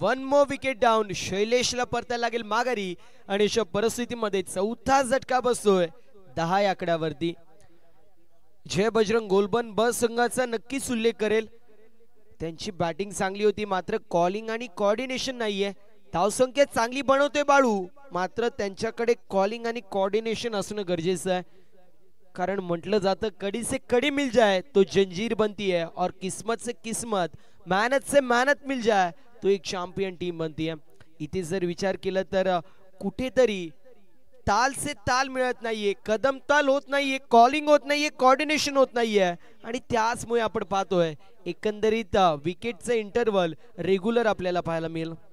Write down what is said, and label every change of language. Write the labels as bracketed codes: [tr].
[mr] 1 more wicket down. शैलेशला परतायला लागेल माघारी आणि अशा परिस्थितीमध्ये चौथा झटका बसतोय 10 या आकड्यावरती. जय बजरंग गोलबन ब संघाचा नक्कीच उल्लेख करेल. त्यांची बॅटिंग चांगली होती, मात्र कॉलिंग आणि कोऑर्डिनेशन नाहीये. धावसंख्या चांगली बनवते बाळू, मात्र त्यांच्याकडे कॉलिंग आणि कोऑर्डिनेशन असणं गरजेचं आहे. कारण म्हटलं जातं [hi] कड़ी से कड़ी मिल जाए तो जंजीर बनती है और किस्मत से किस्मत, मेहनत से मेहनत मिल जाए तो एक चॅम्पियन टीम बनती है. [mr] इथे जर विचार केला तर कुठेतरी [hi] ताल से ताल [mr] मिळत नाहीये, कदम ताल होत नाहीये, कॉलिंग होत नाहीये, कोऑर्डिनेशन होत नाहीये आणि त्याचमुळे आपण पाहतोय एकंदरीत विकेटचं इंटरव्हल रेग्युलर आपल्याला पाहायला मिळेल.